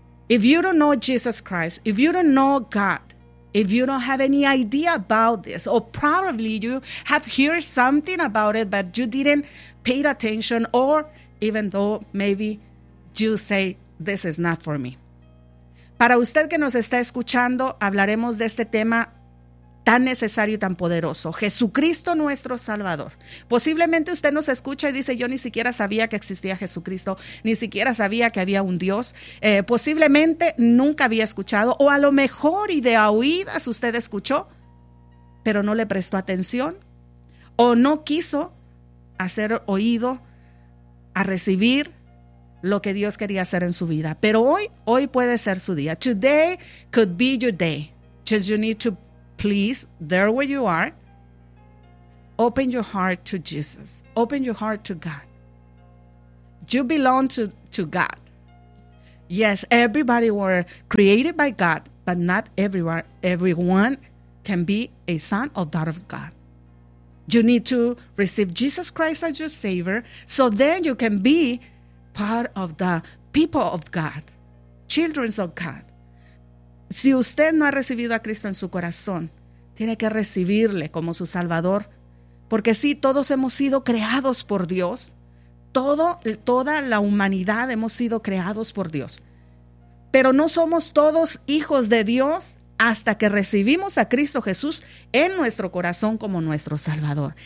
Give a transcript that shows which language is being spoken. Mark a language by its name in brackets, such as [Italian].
[English] If you don't know Jesus Christ, if you don't know God, if you don't have any idea about this, or probably you have heard something about it, but you didn't pay attention, or even though maybe you say, this is not for me. [Spanish] Para usted que nos está escuchando, hablaremos de este tema tan necesario y tan poderoso: Jesucristo nuestro Salvador. Posiblemente usted nos escucha y dice: yo ni siquiera sabía que existía Jesucristo, ni siquiera sabía que había un Dios. Posiblemente nunca había escuchado, o a lo mejor y de oídas usted escuchó, pero no le prestó atención, o no quiso hacer oído a recibir lo que Dios quería hacer en su vida. Pero hoy puede ser su día. [English] Today could be your day. Just you need to please, there where you are, open your heart to Jesus. Open your heart to God. You belong to God. Yes, everybody were created by God, but not everywhere. Everyone can be a son or daughter of God. You need to receive Jesus Christ as your Savior, so then you can be part of the people of God, children of God. [Spanish] Si usted no ha recibido a Cristo en su corazón, tiene que recibirle como su Salvador, porque sí, todos hemos sido creados por Dios. Toda la humanidad hemos sido creados por Dios. Pero no somos todos hijos de Dios hasta que recibimos a Cristo Jesús en nuestro corazón como nuestro Salvador.